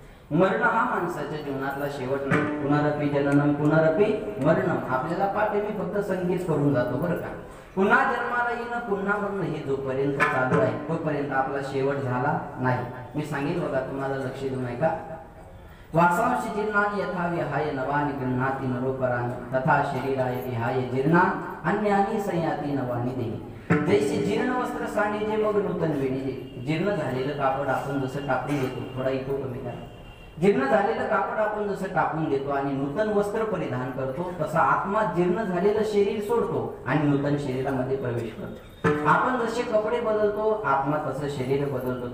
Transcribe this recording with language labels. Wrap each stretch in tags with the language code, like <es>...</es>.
<mr>मरण हा माणसाच्या जीवनातला शेवट नाही.</mr> <sa>पुनरपि जननम पुनरपि मरणम</sa> <mr>आपल्याला पाठे मी फक्त संकेत करून जातो बरं का. पुन्हा जन्माला येणं पुन्हा मरण हे जोपर्यंत चालू आहे तोपर्यंत आपला शेवट झाला नाही. मी सांगेल बघा, तुम्हाला लक्ष देऊ नये का.</mr> <sa>वासांशी जीर्णानि यथा विहाय नवानि गृह्णाति नरोपराणि तथा शरीराय विहाय जीर्णान् अन्यानि संयाति नवानि देहि.</sa> <mr>जैसे जीर्ण वस्त्र सांडीजे मग नूतन वेणीजे. जीर्ण झालेलं कापड आपण जसं टाकून देतो, थोडा इको कमी करा. जीर्ण झालेलं कापड आपण जसं टाकून देतो आणि नूतन वस्त्र परिधान करतो, तसा आत्मा जीर्ण झालेलं शरीर सोडतो आणि नूतन शरीरामध्ये प्रवेश करतो. आपण जसे कपडे बदलतो आत्मा तसं शरीर बदलतो.</mr>